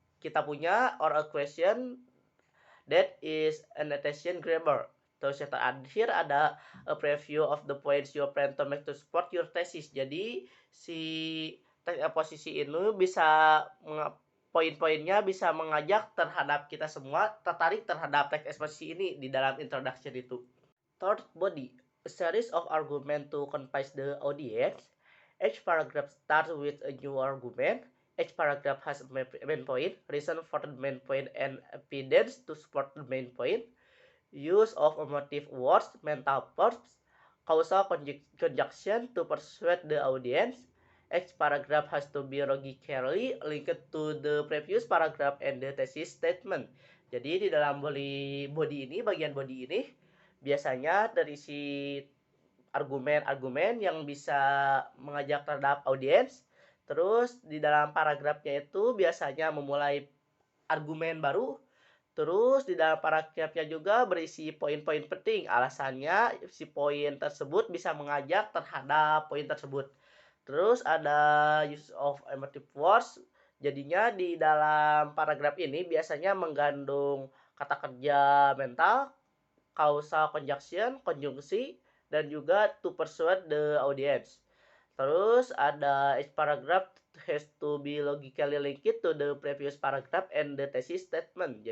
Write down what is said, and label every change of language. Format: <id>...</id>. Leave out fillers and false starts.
<en>kita punya or a question that is an attention grabber. Terus yang terakhir ada a preview of the points you plan to make to support your thesis.</en> <id>Jadi si posisi ini bisa poin-poinnya bisa mengajak terhadap kita semua tertarik terhadap teks eksposisi ini di dalam introduction itu.</id> <en>Third body, a series of argument to convince the audience. Each paragraph starts with a new argument. Each paragraph has a main point, reason for the main point, and evidence to support the main point. Use of emotive words, mental verbs, causal conjunction to persuade the audience. Each paragraph has to be logically linked to the previous paragraph and the thesis statement.</en> <id>Jadi di dalam bagian body ini biasanya terisi argumen-argumen yang bisa mengajak terhadap audiens. Terus di dalam paragrafnya itu biasanya memulai argumen baru. Terus di dalam paragrafnya juga berisi poin-poin penting. Alasannya si poin tersebut bisa mengajak terhadap poin tersebut.</id> <en>Terus ada use of emotive words.</en> <id>Jadinya di dalam paragraf ini biasanya mengandung kata kerja mental, causal conjunction, konjungsi, dan juga to persuade the audience.</id> <en>Terus ada each paragraph has to be logically linked to the previous paragraph and the thesis statement.</en>